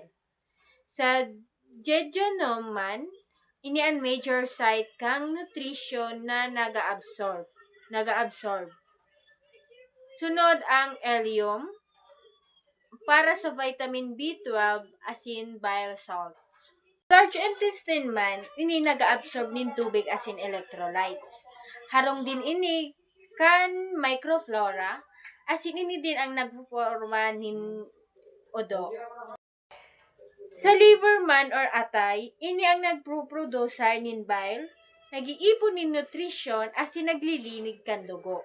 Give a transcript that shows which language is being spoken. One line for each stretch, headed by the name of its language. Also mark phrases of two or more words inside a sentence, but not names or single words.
Bikol: Sa jejunum man, ini ang
English: major site
Bikol: kang nutrition na nagaabsorb. Sunod ang ileum para sa vitamin B12 asin
English: bile salts. Large intestine
Bikol: man, ini nagaabsorb nin tubig asin electrolytes. Harong din ini kan microflora, asin ini din ang nagpuporma nin odo. Sa liver man or atay, ini ang nagproproduce nin bile, nag-iipon nin nutrition asin naglilinig kan dugo.